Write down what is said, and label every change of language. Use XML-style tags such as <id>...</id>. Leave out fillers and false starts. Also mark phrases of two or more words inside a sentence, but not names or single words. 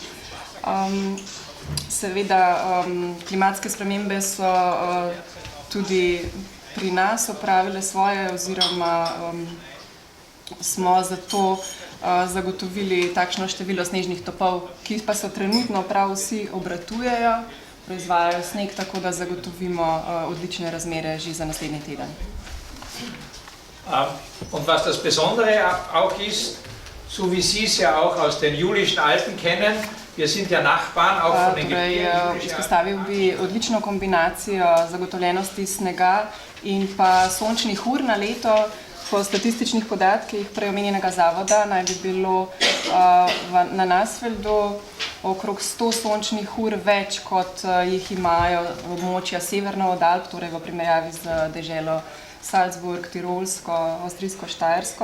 <sl>Seveda, klimatske spremembe so tudi pri nas opravile svoje, oziroma smo zato zagotovili takšno število snežnih topov, ki pa so trenutno prav vsi obratujejo, proizvajajo sneg, tako da zagotovimo odlične razmere že za naslednji teden.</sl> <de>Und was das Besondere auch ist, so wie Sie es ja auch aus den Julischen Alpen kennen, wir sind ja Nachbarn auch von den Gebirgen.</de> <sl>Izpostavil bi odlično kombinacijo zagotovljenosti snega in pa sončnih ur na leto. Po statističnih podatkih prej omenjenega zavoda naj bi bilo na Nassfeldu okrog 100 sončnih ur več, kot jih imajo območja severno od Alp, torej v primerjavi z deželo Salzburg, Tirolsko, Avstrijsko-Štajersko.</sl>